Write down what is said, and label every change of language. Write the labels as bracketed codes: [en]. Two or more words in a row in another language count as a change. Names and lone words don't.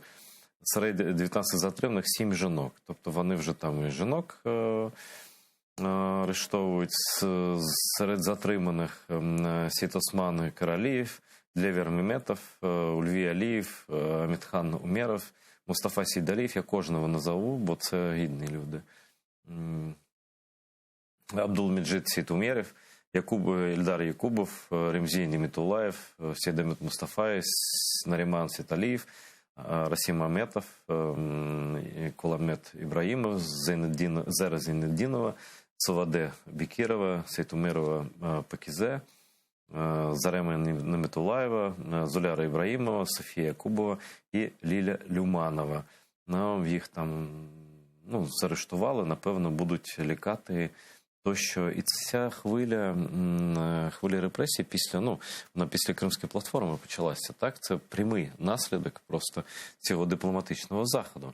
[uk] Серед 19 затриманих 7 жінок. Тобто вони вже там і жінок арештовують. Серед затриманих Сіт Осман Каралієв, Левер Меметов, Ульвій Алієв, Амітхан Умеров, Мустафа Сейдалієв. Я кожного назову, бо це гідні люди. Абдулмеджид Сейтумеров, Ільдар Якубов, Ремзій Немітулаєв, Сейдамет Мустафаєв, Наріман Сеталієв, Расим Аметов, Куламет Ібраїмов, Зера Зейнеддінова, Цоваде Бекірова, Сейтумерова Пакізе, Зарема Неметулаєва, Зуляра Ібраїмова, Софія Якубова і Ліля Люманова. Їх там заарештували, напевно, будуть лікати тощо. І ця хвиля репресій вона після Кримської платформи почалася. Так? Це прямий наслідок просто цього дипломатичного заходу.